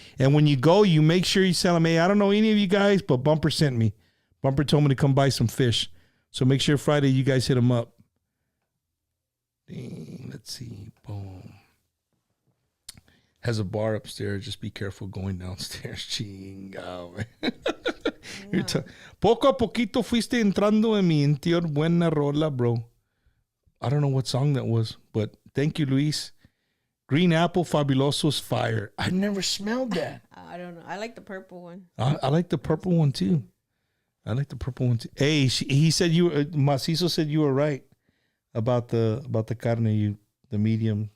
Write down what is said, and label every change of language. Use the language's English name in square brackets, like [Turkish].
[English] And when you go, you make sure you tell them, hey, I don't know any of you guys, but Bumper sent me. Bumper told me to come buy some fish. So make sure Friday you guys hit him up. Dang, let's see. Boom. Has a bar upstairs. Just be careful going downstairs. [Spanish] Chingao, man. Poco a poquito fuiste entrando en mi interior. Buena rola, bro. [English] I don't know what song that was, but thank you, Luis. Green apple fabuloso's fire. I never smelled that. I don't know. I like the purple one. I like the purple one too. Hey, he said Macizo said you were right about the carne, the medium.